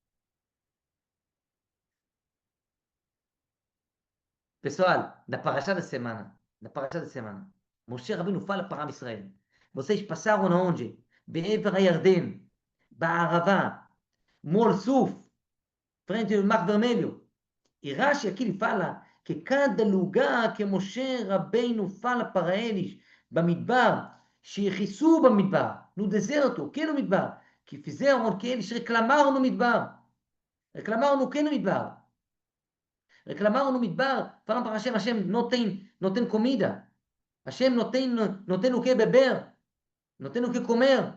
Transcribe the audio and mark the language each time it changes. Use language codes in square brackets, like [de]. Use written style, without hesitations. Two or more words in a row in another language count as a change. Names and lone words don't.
[pt] Pessoal, na parashá da semana, Moshe Rabbeinu fala para Israel, vocês passaram aonde? [he] בעבר הירדן, בערבה, מול סוף, [pt] frente ao Mar Vermelho. E Rashi aqui ele fala que cada lugar que Moshe Rabbeinu fala para eles, [he] Bamidbar, שיחיסו במדבר, [pt] no deserto, que no midbar, que fizeram que eles reclamaram no midbar. Reclamaram no que no midbar? Reclamaram no midbar, falaram para Hashem, não tem comida. Hashem não tem o que beber, não tem o que comer.